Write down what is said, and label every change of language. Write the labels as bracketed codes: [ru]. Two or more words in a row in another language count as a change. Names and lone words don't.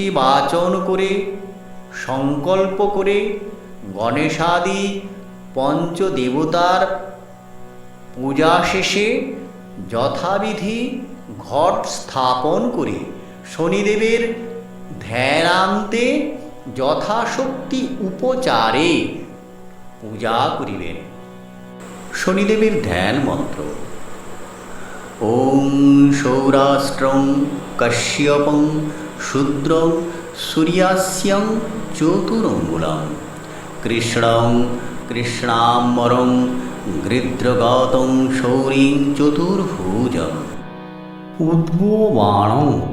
[bn] বাচন করে, সংকল্প করে গণেশাদি পঞ্চদেবতার পূজা শেষে যথাবিধি ঘট স্থাপন করে শনিদেবের ধ্যানান্তে যথাশক্তি উপচারে পূজা করিবেন। শনিদেবের ধ্যান মন্ত্র: [sa] ওং সৌরাষ্ট্রং কাশ্যপং শূদ্রং সূর্যাস্যং চতুরঙ্গুলং কৃষ্ণং কৃষ্ণাম্বরং গৃধ্রগতং শৌরিং চতুর্ভুজং উদ্ভবাণং